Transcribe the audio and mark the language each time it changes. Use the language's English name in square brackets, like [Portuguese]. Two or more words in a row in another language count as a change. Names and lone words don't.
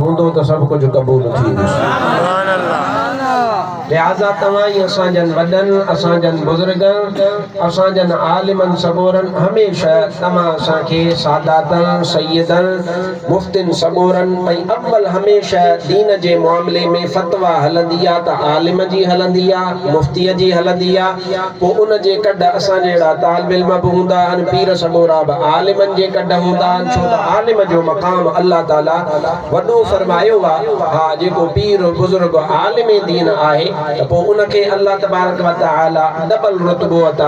[Sindhi] खुदो तो सब कुछ कबूल थी लिहाजा तमाई असांजन वडन असांजन बुजुर्गन असांजन आलिमन सबोरन हमेशा तमा असांखे सादातन सैयदन मुफ्तिन सबोरन भई अव्वल हमेशा दीन जे मामले में फतवा हलंदी आ त आलिम जी हलंदी आ मुफ्ती जी हलंदी आ पो उन जे कड असां जेड़ा तालिब इल्म भी हूंदा आहिनि पीर सबोरा बि आलिमन जे कड हूंदा आहिनि छो त आलिम जो मक़ाम अल्लाह ताला वॾो फरमायो आहे हा जेको पीर बुजुर्ग आलिम दीन आहे त पोइ उनखे [Arabic] الله تبارك وتعالى [Sindhi] डबल रुतबो अता